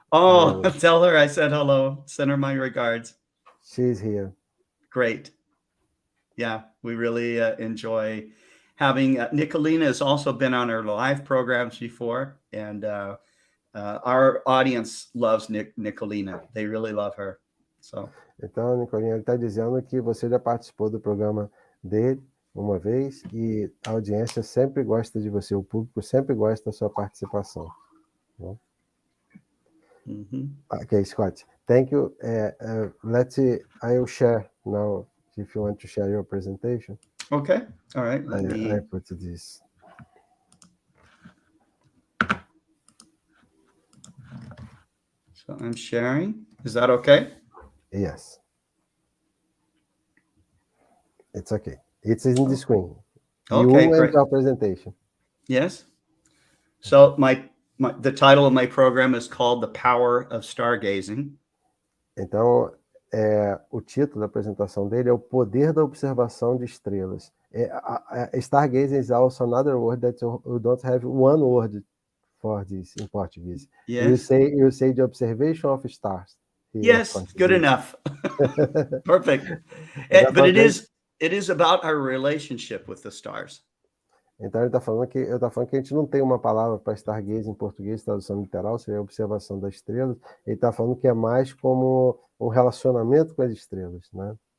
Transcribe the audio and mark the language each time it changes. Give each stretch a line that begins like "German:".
English: Oh, tell her I said hello. Send her my regards. She's here. Great. Yeah, we really enjoy having Nicolina has also been on our live programs before, and our audience loves Nicolina. They really love her. So.
Portuguese: Então, Nicolinha, ele está dizendo que você já participou do programa dele uma vez e a audiência sempre gosta de você, o público sempre gosta da sua participação. Bom. Mm-hmm.
English: Okay, Scott. Thank you. Let's see. I will share now. If you want to share your presentation. Okay. All right. I put this. So I'm sharing. Is that okay? Yes. It's okay. It's in the screen. Okay, You great. and your presentation. Yes. So the title of my program is called The Power of Stargazing.
Portuguese: Então, o título da apresentação dele é O Poder da Observação de Estrelas.
English: Stargazing is also another word that you don't have one word for this in Portuguese. Yes. You say the observation of stars. Yes, good enough. Perfect. But it is about our relationship with the stars.
Portuguese: Então ele está falando que a gente não tem uma palavra para stargaze em português, tradução literal, seria observação das estrelas. Ele está falando que é mais como um relacionamento com as estrelas, né?